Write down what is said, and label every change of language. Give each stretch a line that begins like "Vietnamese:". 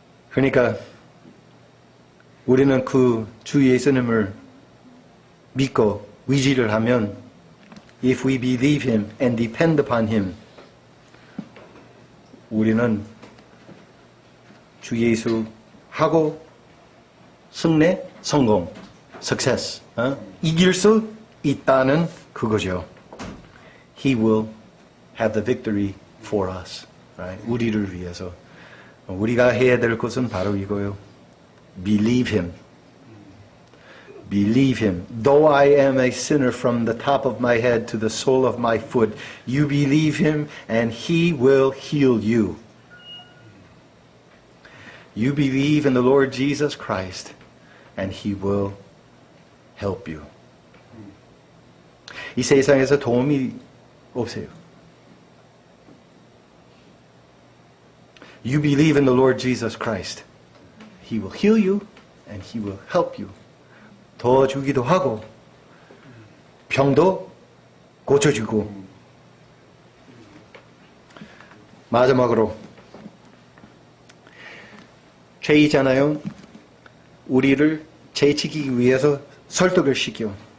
Korean: 그러니까 우리는 그 주 예수님을 믿고 의지를 하면
English: if we believe Him and depend upon Him
Korean: 우리는 주 예수하고 승리, 성공, success 이길 수 있다는 그거죠.
English: He will have the victory for us. Right?
Korean: 우리를 위해서. 우리가 해야 될 것은 바로 이거요.
English: Believe Him. Believe Him. Though I am a sinner from the top of my head to the sole of my foot, you believe Him and He will heal you. You believe in the Lord Jesus Christ and He will help you.
Korean: 이 세상에서 도움이 없어요.
English: You believe in the Lord Jesus Christ. He will heal you and He will help you.
Korean: 도와주기도 하고 병도 고쳐주고 마지막으로 죄이잖아요. 우리를 죄지키기 위해서 설득을 시켜.